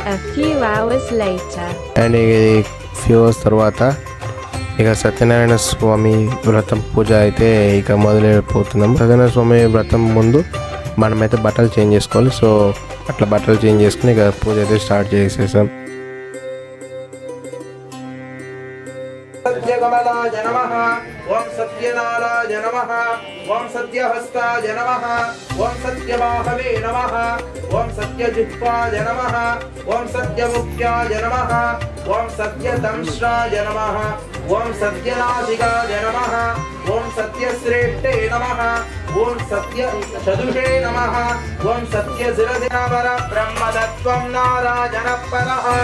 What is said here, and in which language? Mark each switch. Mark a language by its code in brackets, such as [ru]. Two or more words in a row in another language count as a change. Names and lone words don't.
[te] అండ్ ఇది [en] few hours [te] తర్వాత ఇక సత్యనారాయణ స్వామి వ్రతం పూజ అయితే ఇక మొదలైపోతున్నాము. సత్యనారాయణ స్వామి వ్రతం ముందు మనమైతే బట్టలు చేంజ్ చేసుకోవాలి. సో అట్లా బట్టలు చేంజ్ చేసుకుని ఇక పూజ అయితే స్టార్ట్ చేసేసాం. [sa] सत्यकमलाय नमः, ओम सत्यनाराय नमः, ओम सत्यहस्ताय नमः, ओम सत्यबाहवे नमः, ओम सत्यजिह्वाय नमः, ओम सत्यमुख्याय नमः, ओम सत्यदंष्ट्राय नमः, ओम सत्यनासिकाय नमः, ओम सत्यश्रेष्ठे नमः, ओम सत्यचतुषे नमः, ओम सत्यशिरसिनवर ब्रह्मदत्वं नारायणपरः